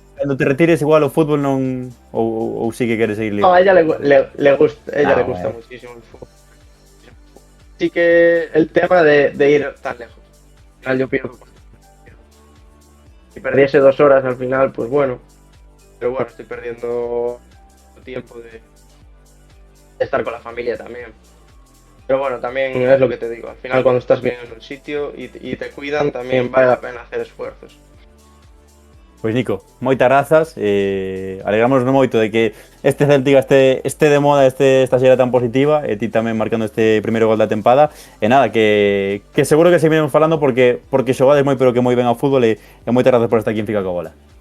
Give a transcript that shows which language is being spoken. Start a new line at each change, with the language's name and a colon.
Galician: cando te retires igual o fútbol non ou sí que queres seguir
Spanish: No, libre. a ella le gusta, le gusta Bueno. muchísimo el fútbol. Sí que el tema de ir tan lejos. Al final yo pierdo. Si perdiese 2 horas al final, pues bueno. Pero bueno, estoy perdiendo tiempo de estar con la familia también. Pero bueno, también es lo que te digo. Al final cuando estás bien en un sitio y te cuidan, también vale la pena hacer esfuerzos.
Galician: Pois Nico, moitas grazas, alegrámonos moito de que este Celtic este de moda, esta xera tan positiva, e ti tamén marcando este primeiro gol da tempada, e nada, que seguro que seguimos falando porque xogades moi pero que moi ben ao fútbol e moitas grazas por estar aquí en Fica Cogola.